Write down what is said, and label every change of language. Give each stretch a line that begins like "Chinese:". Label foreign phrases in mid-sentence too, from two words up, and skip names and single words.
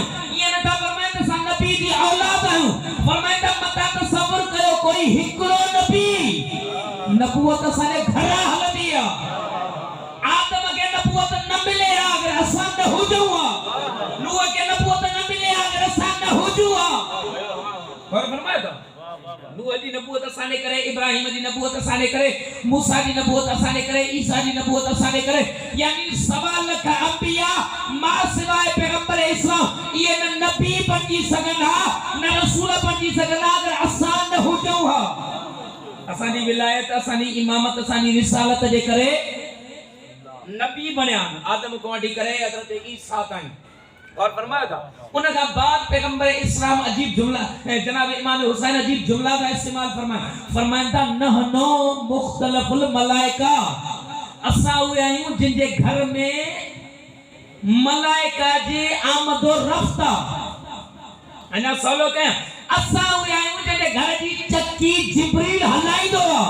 Sindhi: ईअं नथा फरमाइनि त असां नबी जी औलाद आहियूं। फरमाइंदा मता तसव्वुर कयो कोई हिकिड़ो नबी नबूवत असांजे घर हलंदी आहे। आदम खे नबूवत न मिले अगर असां न हुजूं हा, नूह खे नबूवत न मिले अगर असां न हुजूं हा।
Urdu: और फरमाया था
Sindhi: नूह जी नबूवत असां ने करे, इब्राहिम जी नबूवत असां ने करे, मूसा जी नबूवत असां ने करे, ईसा जी नबूवत असां ने करे। यानी 1.25 लाख अंबिया मां सिवाय पैगंबर इस्लाम ये न नबी बनी सघंदा न रसूल बनी सघंदा अगर असां न हुजूं हा। असांजी विलायत असांजी इमामत असांजी रिसालत जे करे नबी बणिया आदम को वठी करे हज़रत ईसा ताईं।
Urdu: और फरमाया था उन का बाद
Sindhi: पैगंबर इस्लाम अजीब जुमला जनाब इमाम हुसैन अजीब जुमला का इस्तेमाल फरमाइंदा
Arabic: نحن مختلف الملائكة,
Sindhi: असां उहे आहियूं जिन जे घर में मलाइका जे आमदो रफ्ता। अञा सवलो कयां असां उहे आहियूं जिन जे घर जी चक्की जिब्रील हलाईंदो आहे।